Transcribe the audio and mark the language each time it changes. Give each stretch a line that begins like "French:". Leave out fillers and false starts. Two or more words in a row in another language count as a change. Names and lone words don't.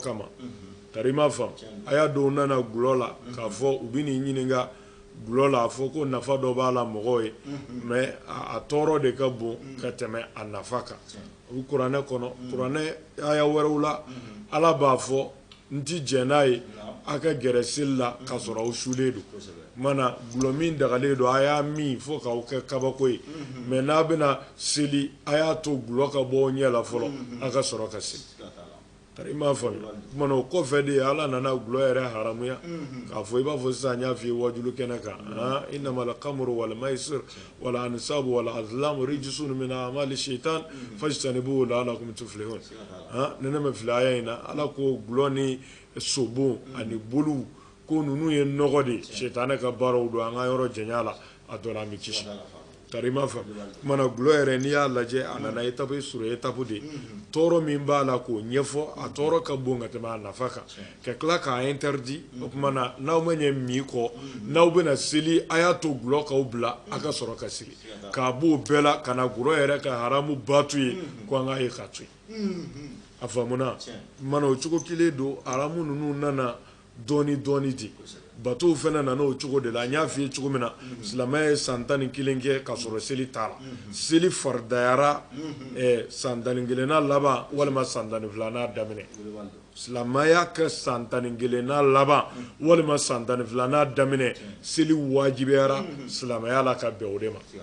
Bambara: kama tari ma faamu a y'a dɔw nana gulɔ la k'a fɔ u bɛ n'i ɲininka gulɔ la a fɔ ko nafa dɔ b'a la mɔgɔw ye mɛ a tɔɔrɔ de ka bon ka tɛmɛ a nafa kan o kuranɛ kɔnɔ kuranɛ aya wɛrɛw la ala b'a fɔ n ti jɛn n'a ye a ka gɛrɛ seli la k'a sɔrɔ aw sulen don mana gulɔ min dagalen don a y'a min fo k'aw kɛ kabako ye mɛ n'a bɛna seli a y'a to gulɔ ka bɔ ɲɛ la fɔlɔ a ka sɔrɔ ka seli i m'a faamu mana o kɔfɛ de ala nana gulɔ yɛrɛ haramuya k'a fɔ i b'a fɔ sisan n y'a f'i ye wajulu kɛnɛ kan
Arabic: إنما الخمر والميسر والأنصاب والأزلام رجس من عمل الشيطان فاجتنبوه لعلكم تفلحون
Bambara: ne ma fili aya in na ala ko gulɔ ni sobo ani bulu ko ninnu ye nɔgɔ de shaitanɛ ka baaraw don an ka yɔrɔ janya la a dɔ la an bɛ kisi tari ma faamu mana gulɔ yɛrɛ n'i y'a lajɛ a nana
French: étape sur étape
Bambara: de tɔɔrɔ min b'a la k'o ɲɛfɔ a tɔɔrɔ ka bon ka tɛmɛ a nafa kan ka tila k'a interdit o tuma na n'aw ma ɲɛ min kɔ n'aw bɛna seli a y'a to gulɔ k'aw bila a ka sɔrɔ ka seli k'a b'o bɛɛ la ka na gulɔ yɛrɛ ka haramu batu ye ko an k'a ye k'a to yen a faamuna mana o cogo kelen don haramu ninnu nana dɔɔni dɔɔni de batow fana nana o cogo de la n y'a f'i ye cogo min na silamɛya ye san 11 kɛ ka sɔrɔ seli t'a la seli faridayara san 11nan laban walima san 12nan daminɛ silamɛya kɛ san 11nan laban walima san 12nan daminɛ seli wajibiyara silamɛya la ka bɛn o de ma